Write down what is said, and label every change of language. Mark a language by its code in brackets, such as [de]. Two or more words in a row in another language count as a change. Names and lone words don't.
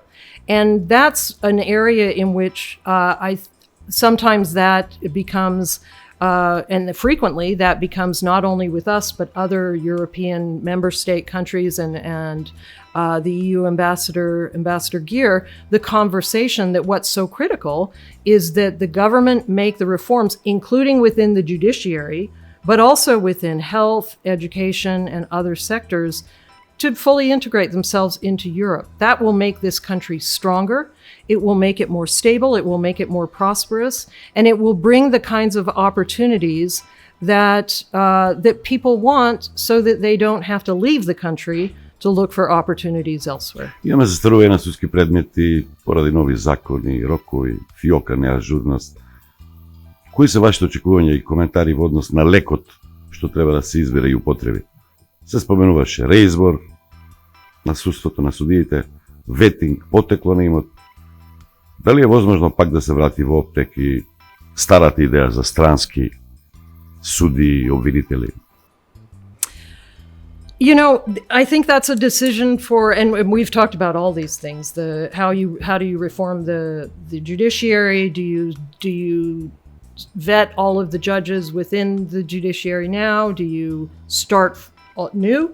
[en] And that's an area in which sometimes that becomes, and frequently that becomes not only with us, but other European member state countries and the EU Ambassador Gear, the conversation that what's so critical is that the government make the reforms, including within the judiciary, but also within health, education, and other sectors, to fully integrate themselves into Europe. That will make this country stronger. It will make it more stable. It will make it more prosperous. And it will bring the kinds of opportunities that people want so that they don't have to leave the country to look for opportunities elsewhere. [mk] Имаме застарување на судски предмети поради нови закони, рокови, фиока, неажурност. Кои се вашите очекувања и коментари во однос на лекот што треба да се избере и употреби? Се споменуваше реизбор на судството на судиите, ветинг, потекло на имот. Дали е возможно пак да се врати во оптек и старата идеја за странски суди и обвинители? [en] You know, I think that's a decision for, and we've talked about all these things. How do you reform the judiciary? Do you vet all of the judges within the judiciary now? Do you start new?